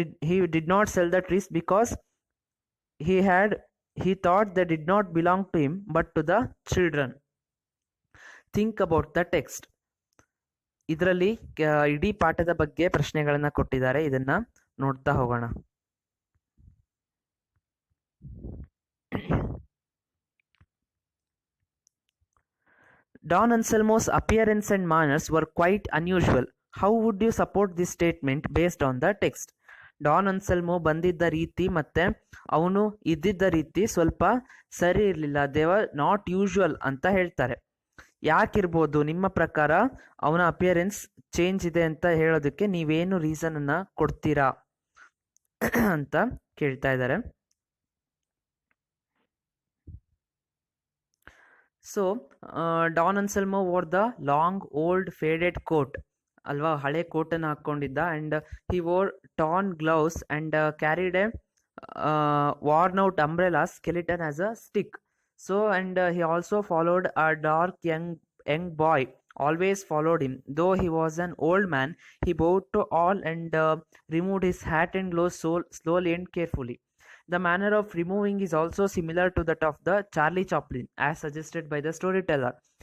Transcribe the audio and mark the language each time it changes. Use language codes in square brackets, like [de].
[en] He did not sell the trees because he thought they did not belong to him but to the children. Think about the text. [kn] ಇದರಲ್ಲಿ ಇಡೀ ಪಾಠದ ಬಗ್ಗೆ ಪ್ರಶ್ನೆಗಳನ್ನ ಕೊಟ್ಟಿದ್ದಾರೆ, ಇದನ್ನ ನೋಡ್ತಾ ಹೋಗೋಣ. [en] Don Anselmo's appearance and manners were quite unusual. How would you support this statement based on the text? [kn] Don Anselmo ಬಂದಿದ್ದ ರೀತಿ ಮತ್ತೆ ಅವನು ಇದ್ದಿದ್ದ ರೀತಿ ಸ್ವಲ್ಪ ಸರಿ ಇರಲಿಲ್ಲ. [en] they were not usual [kn] ಅಂತ ಹೇಳ್ತಾರೆ. ಯಾಕಿರ್ಬೋದು ನಿಮ್ಮ ಪ್ರಕಾರ ಅವನ ಅಪಿಯರೆನ್ಸ್ ಚೇಂಜ್ ಇದೆ ಅಂತ ಹೇಳೋದಕ್ಕೆ ನೀವೇನು ರೀಸನ್ ಅನ್ನ ಕೊಡ್ತೀರಾ ಅಂತ ಕೇಳ್ತಾ ಇದ್ದಾರೆ. [en] so Don Anselmo wore the long old faded coat [kn] ಅಲ್ವಾ, ಹಳೆ ಕೋಟನ್ನು ಹಾಕೊಂಡಿದ್ದ. [en] And he wore torn gloves and carried a worn out umbrella skeleton as a stick. So and he also followed a dark young boy, always followed him. Though he was an old man, he bowed to all and removed his hat and gloves slowly and carefully. The manner of removing is also similar to that of the Charlie Chaplin, as suggested by the storyteller.